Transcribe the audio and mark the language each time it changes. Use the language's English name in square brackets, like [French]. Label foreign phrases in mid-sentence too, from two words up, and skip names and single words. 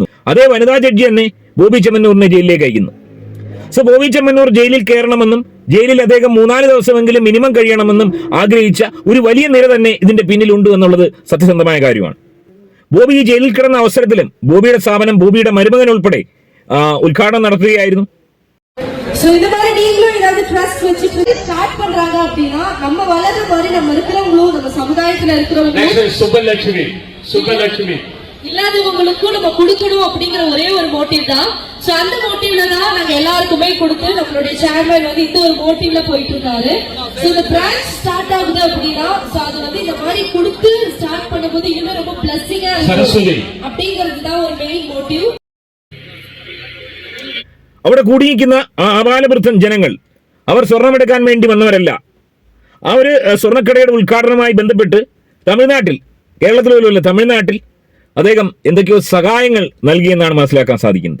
[Malayalam] അതേ വനിതാ ജഡ്ജി തന്നെ ബോബി ചെമ്മന്നൂരിനെ ജയിലിലേക്ക് അയക്കുന്നു. സോ ബോബി ചെമ്മന്നൂർ ജയിലിൽ കയറണമെന്നും ജയിലിൽ അദ്ദേഹം 3-4 ദിവസമെങ്കിലും മിനിമം കഴിയണമെന്നും ആഗ്രഹിച്ച ഒരു വലിയ നിര തന്നെ ഇതിന്റെ പിന്നിലുണ്ട് എന്നുള്ളത് സത്യസന്ധമായ കാര്യമാണ്. ബോബി ഈ ജയിലിൽ കിടന്ന അവസരത്തിലും ബോബിയുടെ സ്ഥാപനം, ബോബിയുടെ മരുമകൻ ഉൾപ്പെടെ ഉദ്ഘാടനം നടത്തുകയായിരുന്നു. [Tamil] இந்த மாதிரி நீங்களும் ஏதாவது ட்ரஸ்ட் வச்சிட்டு ஸ்டார்ட் பண்றாங்க அப்படின்னா நம்ம வளர்ற மாதிரி நம்ம இருக்கிறவங்களும், நம்ம சமுதாயத்துல இருக்கிறவங்களும் சுபலட்சுமி இல்லாதவங்களுக்கும் நம்ம கொடுக்கணும் அப்படிங்கிற ஒரே ஒரு மோட்டிவ் தான். சோ அந்த மோட்டிவ்ல தான் நாங்க எல்லாருக்குமே கொடுத்து நம்மளுடைய சேர்மன் வந்து இந்த ஒரு மோட்டிவ்ல போயிட்டு இருக்காரு. சோ இந்த பிரான்ச் ஸ்டார்ட் ஆகுது அப்படின்னா சோ அது வந்து இந்த மாதிரி கொடுத்து ஸ்டார்ட் பண்ணும்போது இன்னும் ரொம்ப பிளஸிங்கா இருக்கும் அப்படிங்கிறது தான் ஒரு [English] main motive. [Malayalam] അവിടെ കൂടിയിരിക്കുന്ന ആബാലവൃദ്ധൻ ജനങ്ങൾ അവർ സ്വർണ്ണമെടുക്കാൻ വേണ്ടി വന്നവരല്ല. ആ ഒരു സ്വർണ്ണക്കടയുടെ ഉദ്ഘാടനവുമായി ബന്ധപ്പെട്ട് തമിഴ്നാട്ടിൽ, കേരളത്തിൽ പോലുമല്ല, തമിഴ്നാട്ടിൽ അദ്ദേഹം എന്തൊക്കെയോ സഹായങ്ങൾ നൽകിയെന്നാണ് മനസ്സിലാക്കാൻ സാധിക്കുന്നത്.